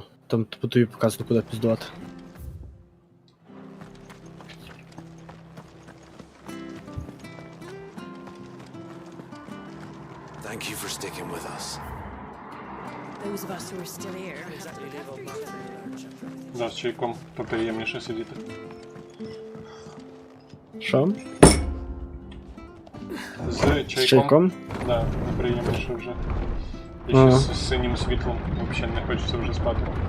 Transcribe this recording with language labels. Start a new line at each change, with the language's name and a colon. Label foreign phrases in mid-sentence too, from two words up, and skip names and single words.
Ukrainian: Там по тобі показано, куди піздувати.
English: Thank you for sticking with us. Those of us who are still here.
Ukrainian: Да, з чайком поприємніше сидіти. Що? З чайком? З чайком? Да, неприємніше вже. І Ага. ще з синім світлом. Взагалі не хочеться вже спати.